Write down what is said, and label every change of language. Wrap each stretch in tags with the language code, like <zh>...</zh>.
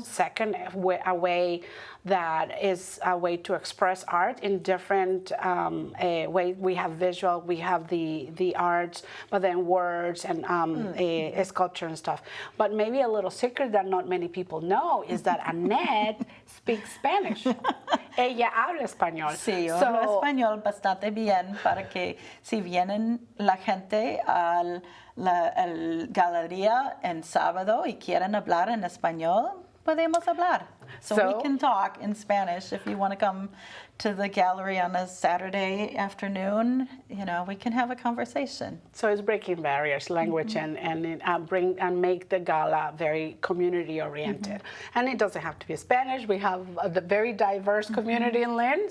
<en>Second, a way that is a way to express art in different ways. We have visual, we have the arts, but then words and sculpture and stuff. But maybe a little secret that not many people know is that Annette speaks Spanish.</en> <es>Ella habla español. Sí, yo hablo español bastante bien para que si vienen la gente a la galería en sábado y quieren hablar en español, podemos hablar.</es> <en>So we can talk in Spanish if you want to come to the gallery on a Saturday afternoon. You know, we can have a conversation. So it's breaking barriers, language, and make the gala very community oriented. And it doesn't have to be Spanish. We have a very diverse community in Lynn.</en>